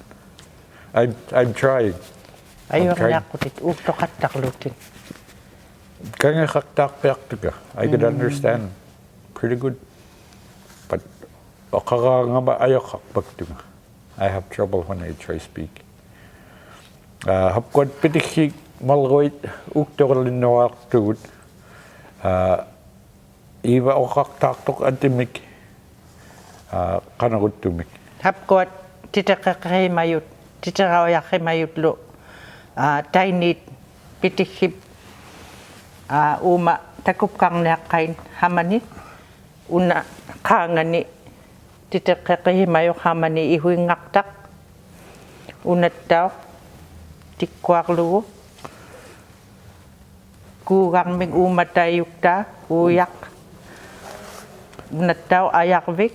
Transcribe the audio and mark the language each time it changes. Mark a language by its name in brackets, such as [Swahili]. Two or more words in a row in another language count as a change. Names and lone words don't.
[English] I'm trying. I could understand pretty good, but I have trouble when I try speak. [Western Canadian Inuktitut] Hapkot Pitquhirnikkut malgoit uktorlinnoartugut Eva Omilgoetok antimik qanaguttumik. Hapkot Kitikmeot Heritage tainit Pitquhirnikkut uma takupkarniaqqain hamani una qaangani Kitikmeot hamani ihuinngaqtaq unattao tikkuarlugu kuugarmik umatayukta uuyaq unattao ayarvik